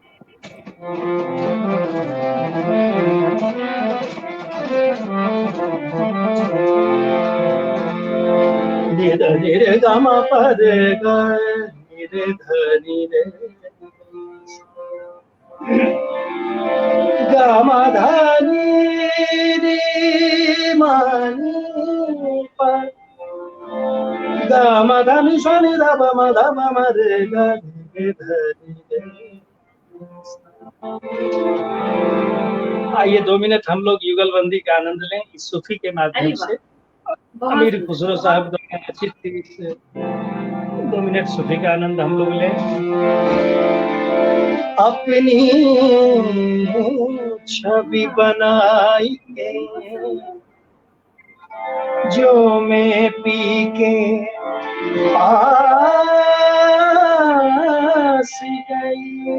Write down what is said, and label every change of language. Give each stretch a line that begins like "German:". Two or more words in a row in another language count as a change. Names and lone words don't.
Hindi: रे ग म प रे ग रे ध नि रे ग म ध नि रे म नि प ग म ध नि स नि ध प म ध प म रे ग रे ध नि रे। आइए 2 मिनट हम लोग युगलबंदी का आनंद लें इस सूफी के माध्यम से। अमीर खुसरो साहब द्वारा रचित 2 मिनट सूफी का आनंद हम लोग लें। अपनी छवि बनाई के जो मैं पी के आस गई,